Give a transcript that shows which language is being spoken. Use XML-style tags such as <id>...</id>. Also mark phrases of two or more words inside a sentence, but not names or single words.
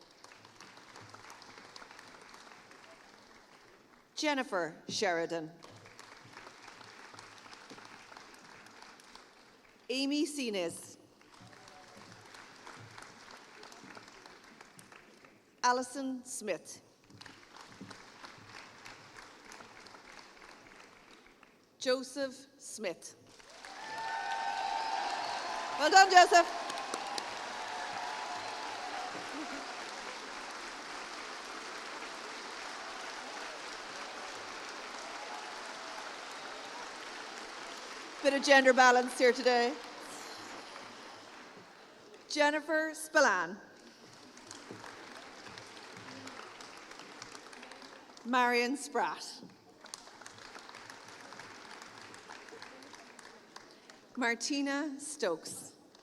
<en>Jennifer Sheridan. Amy Sines. Alison Smith. Joseph Smith. Well done, Joseph. Bit of gender balance here today. Jennifer Spillane. Marion Spratt. Martina Stokes.</en>